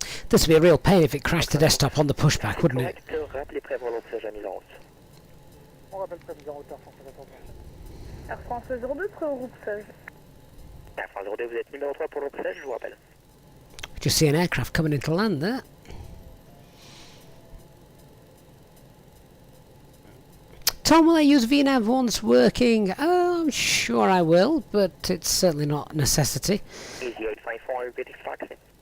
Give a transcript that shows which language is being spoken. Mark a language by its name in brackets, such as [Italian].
[English] This would be a real pain if it crashed the desktop on the pushback, wouldn't it? [French] Rappelez prêt pour l'objet de mise en route. On rappelle prêt mise en route Air France 14. Air France 02, prêt au groupe 16. Air France 02, vous êtes numéro 3 pour l'objet, je vous rappelle. [English] Just see an aircraft coming into land there. Tom, will I use VNAV once working? Oh, I'm sure I will, but it's certainly not a necessity. Easyjet 54, repeating taxi.